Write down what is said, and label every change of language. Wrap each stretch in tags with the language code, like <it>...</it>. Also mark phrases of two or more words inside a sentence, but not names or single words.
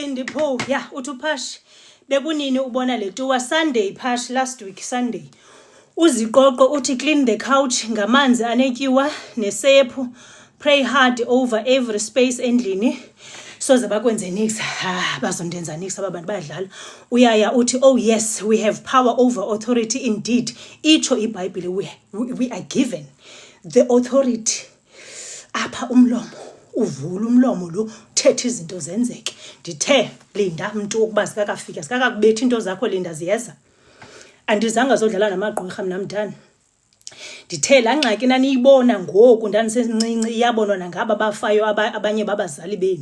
<xh>uthi uPhashi bekunini ubona le tuwa Sunday Phashi</xh> <en>last week Sunday</en> <xh>Uziqoqo uthi</xh> <en>clean the couch</en> <xh>ngamanzi anetyiwa nesephu,</xh> <en>pray hard over every space endlini.</en> <xh>Soze bakwenze nix, bazondenza nix aba bantu bayadlala. Uyaya uthi,</xh> <en>oh yes, we have power over authority indeed.</en> <xh>Itsho iBhayibhile,</xh> <en>we are given the authority.</en> <xh>Apha umlomo, uvula umlomo lo, thetha izinto zenzeke. Ndithe, Linda, mntu ukuba sikakafika, sikakakubethi into zakho Linda ziyeza. Andizanga zodlala namagqirha mna mntana. Ndithe laa ngxaki naniyibona ngoku ndanisencinci iyabonwa nangaba bafayo abanye babazali benu.</xh>